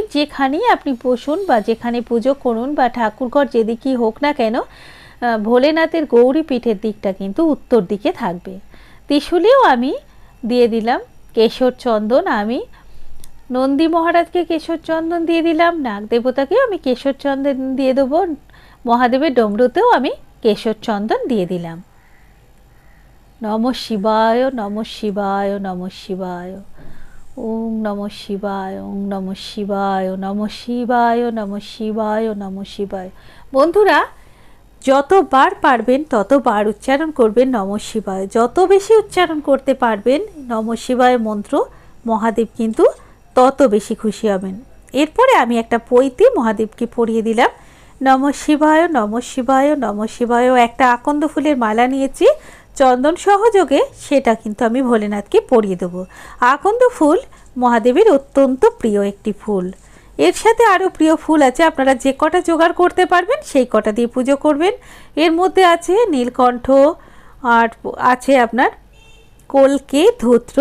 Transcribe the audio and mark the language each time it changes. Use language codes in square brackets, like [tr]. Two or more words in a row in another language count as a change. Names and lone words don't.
[bn] যেখানেই আপনি বসুন বা যেখানে পুজো করুন বা ঠাকুরঘর যেদিকেই হোক না কেন, ভোলেনাথের গৌরী পীঠের দিকটা কিন্তু উত্তর দিকে থাকবে। ত্রিশূলেও আমি দিয়ে দিলাম কেশর চন্দন, আমি নন্দী মহারাজকে কেশর চন্দন দিয়ে দিলাম, নাগদেবতাকেও আমি কেশর চন্দন দিয়ে দেবো, মহাদেবের ডমরুতেও আমি কেশর চন্দন দিয়ে দিলাম। [sa] নমঃ শিবায় নমঃ শিবায় নমঃ শিবায়, ওম নমঃ শিবায় ওম নমঃ শিবায় নমঃ শিবায় নমঃ শিবায় নমঃ শিবায়। [bn] বন্ধুরা, যতবার পারবেন ততবার উচ্চারণ করবেন [sa] নমঃ শিবায়, [bn] যত বেশি উচ্চারণ করতে পারবেন [sa] নমঃ শিবায় [bn] মন্ত্র, মহাদেব কিন্তু তত বেশি খুশি হবেন। এরপরে আমি একটা পৈতে মহাদেবকে পরিয়ে দিলাম, [sa] নমঃ শিবায় নমঃ শিবায় নমঃ শিবায়। [bn] একটা আকন্দ ফুলের মালা নিয়েছি চন্দন সহযোগে, সেটা কিন্তু আমি ভোলেনাথকে পরিয়ে দেবো। আকন্দ ফুল মহাদেবের অত্যন্ত প্রিয় একটি ফুল, এর সাথে আরও প্রিয় ফুল আছে, আপনারা যে কটা জোগাড় করতে পারবেন সেই কটা দিয়ে পুজো করবেন। এর মধ্যে আছে নীলকণ্ঠ, আর আছে আপনার কলকে, ধূত্র।